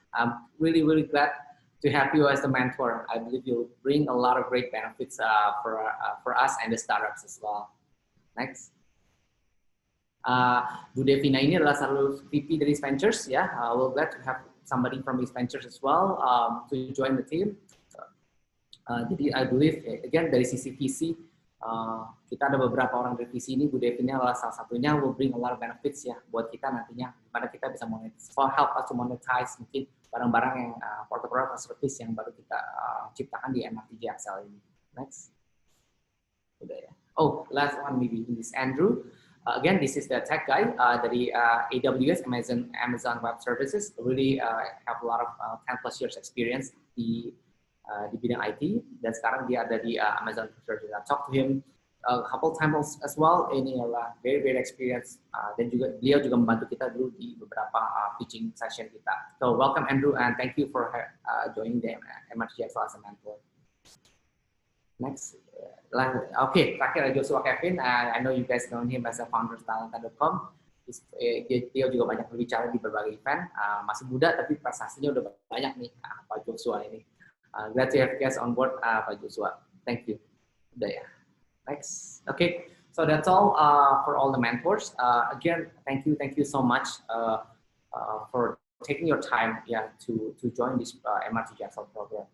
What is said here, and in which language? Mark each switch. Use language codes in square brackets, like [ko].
[en] I'm really glad to have you as the mentor. I believe you'll bring a lot of great benefits for us and the startups as well. Next. [id] Bu Devina ini adalah satu VP dari Ventures ya. [en] We're glad to have somebody from these Ventures as well to join the team. [id] Jadi [en] I believe again [id] dari sisi VC kita ada beberapa orang dari VC ini. Bu Devina adalah salah satunya, [en] will bring a lot of benefits [id] ya buat kita nantinya. Dimana kita bisa monetize, [en] help us to monetize [id] mungkin barang-barang yang produk service yang baru kita ciptakan di MRT JXL ini. Next. Udah ya. [en] Oh, last one maybe this Andrew. Again, this is the tech guy dari AWS, Amazon Web Services. Really have a lot of 10+ years experience [id] di bidang IT, dan sekarang dia ada di [en] Amazon Web Services. I talked to him a couple times as well. [id] Ini adalah very experience dan juga beliau juga membantu kita dulu di beberapa pitching session kita. [en] So welcome Andrew and thank you for joining the MRT JXL as a mentor. Next, okay, [id] terakhir ada [en] Joshua Kevin. I know you guys know him as a founder of Talenta.com. [id] Dia juga banyak berbicara di berbagai event. Masih muda tapi prestasinya udah banyak nih Pak Joshua ini. [en] Glad to have you guys on board Pak Joshua. Thank you. [id] Udah ya. [en] Next. Okay, so that's all for all the mentors. Again, thank you so much for taking your time to join this MRT JXL program.